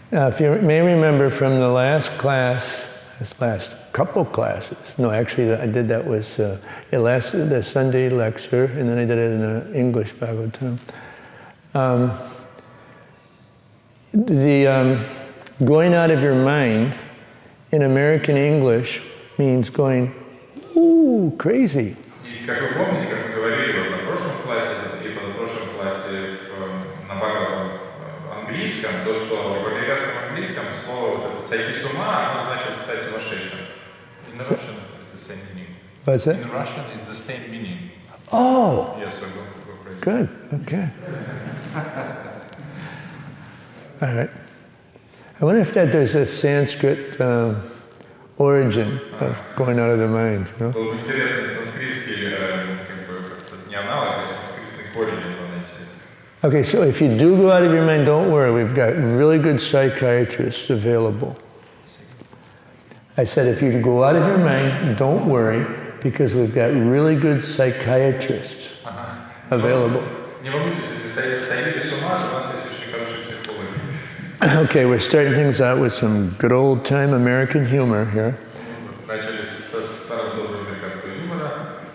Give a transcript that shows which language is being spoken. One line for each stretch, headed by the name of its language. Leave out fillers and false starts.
English: If you may remember from the last class, this last couple classes, no, actually I did that with the Sunday lecture, and then I did it in the English Bhagavatam. The going out of your mind in American English means going, ooh, crazy.
Russian: И как вы помните, как мы говорили вот на прошлом классе и позапрошлом классе на английском, то, что в американском английском слово вот это «сойти с ума», оно значит «стать сумасшедшим».
English: In Russian it's the same meaning. What's that? In Russian it's the same meaning. Oh! Yes, we're going to go crazy. Good, okay. All right. I wonder if there's a Sanskrit origin of going out of the mind, you know?
Russian: Было бы интересно санскритский не аналог, а санскритский корень этого найти.
English: Okay, so if you do go out of your mind, don't worry. We've got really good psychiatrists available. I said if you go out of your mind, don't worry, because we've got really good psychiatrists available.
Russian: Не волнуйтесь, если сойдете с ума, у нас есть очень хорошие психологи.
English: Okay, we're starting things out with some good old-time American humor here.
Russian: Начали со старого доброго американского юмора.